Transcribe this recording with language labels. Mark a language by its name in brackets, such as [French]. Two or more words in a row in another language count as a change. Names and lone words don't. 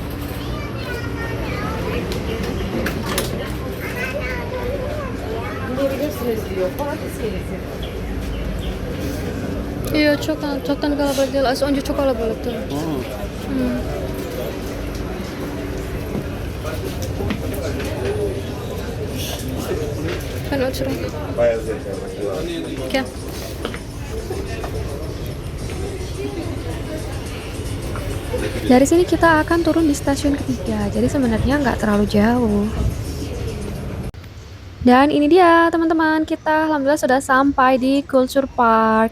[Turkish] Iya çoktan kalabalık değil. Az önce çok kalabalıktı. Ben oturayım. Gel. [Indonesian] Dari sini kita akan turun di stasiun ketiga, jadi sebenarnya nggak terlalu jauh. Dan ini dia teman-teman, kita alhamdulillah sudah sampai di Culture Park.